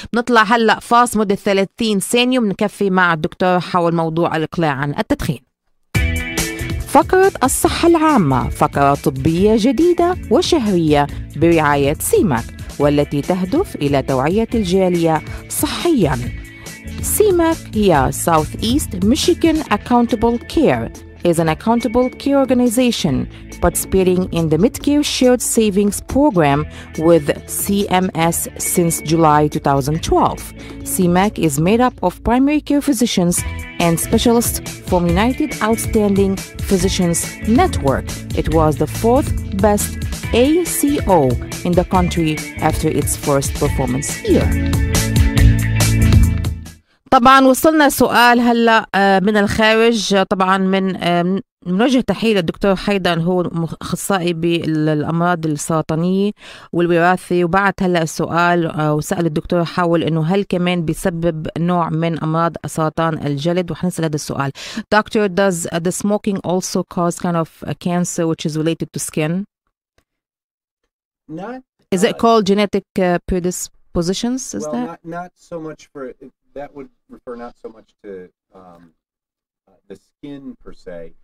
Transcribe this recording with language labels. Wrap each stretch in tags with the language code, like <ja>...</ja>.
<ar>بنطلع هلا فاصل مدة 30 ثانية وبنكفي مع الدكتور حول موضوع الإقلاع عن التدخين. فقرة الصحة العامة، فقرة طبية جديدة وشهرية برعاية سيماك، والتي تهدف إلى توعية الجالية صحياً.</ar> <en>SEMAC هي Southeast Michigan Accountable Care, is an accountable care organization participating in the Medicare Shared Savings Program with CMS since July 2012. SEMAC is made up of primary care physicians and specialists from United Outstanding Physicians Network. It was the fourth best ACO in the country after its first performance year.</en> <ar>طبعا وصلنا سؤال هلا من الخارج، طبعا من نوجه تحية للدكتور حيدر، هو أخصائي بالأمراض السرطانية والوراثة، وبعت هلا السؤال وسأل الدكتور حول إنه هل كمان بيسبب نوع من أمراض سرطان الجلد، وحنسأل هذا السؤال.</ar> <en>Doctor, does the smoking also cause kind of a cancer which is related to skin? Not. Is it called genetic predispositions? Is that? Not so much for. That would refer not so much to the skin per se,</en>